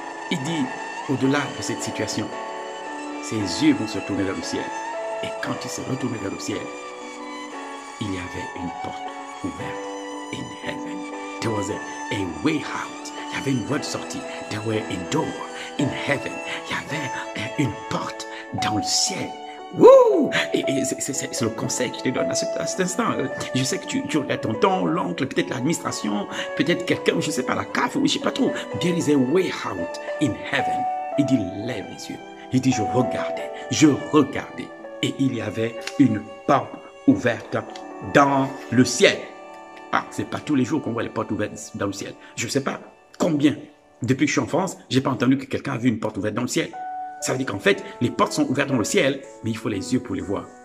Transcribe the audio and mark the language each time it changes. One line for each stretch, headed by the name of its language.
French: Il dit, au-delà de cette situation, ses yeux vont se tourner vers le ciel. Et quand il s'est retourné vers le ciel, il y avait une porte ouverte
English: in heaven. There was a way out.
French: Il y avait une voie de sortie.
English: There were a door in heaven.
French: Il y avait une porte dans le ciel. Wouh! Et c'est le conseil que je te donne à cet instant. Je sais que tu regardes ton tonton, l'oncle, peut-être l'administration, peut-être quelqu'un, je ne sais pas, la CAF, ou je ne sais pas trop.
English: There is a way out in heaven.
French: Il dit, lève les yeux. Il dit, je regardais. Et il y avait une porte ouverte dans le ciel. Ah, c'est pas tous les jours qu'on voit les portes ouvertes dans le ciel. Je ne sais pas combien. Depuis que je suis en France, je n'ai pas entendu que quelqu'un a vu une porte ouverte dans le ciel. Ça veut dire qu'en fait, les portes sont ouvertes dans le ciel, mais il faut les yeux pour les voir.